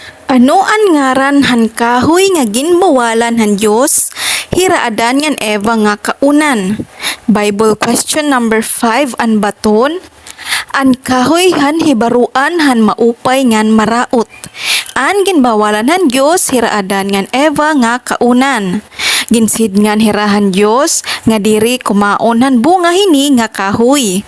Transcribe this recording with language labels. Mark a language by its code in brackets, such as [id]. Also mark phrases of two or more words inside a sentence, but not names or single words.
[war] Ano ang ngaran han kahoy nga ginbawalan han Dios? Hiraadan ngan Eva nga kaunan. [en] Bible question number 5 [war] an baton. An kahoy han hibaruan han maupay ngan maraot. An ginbawalan han Dios hiraadan ngan Eva nga kaunan. Ginsid ngan hirahan Dios nga diri kumaon han bunga hini nga kahoy.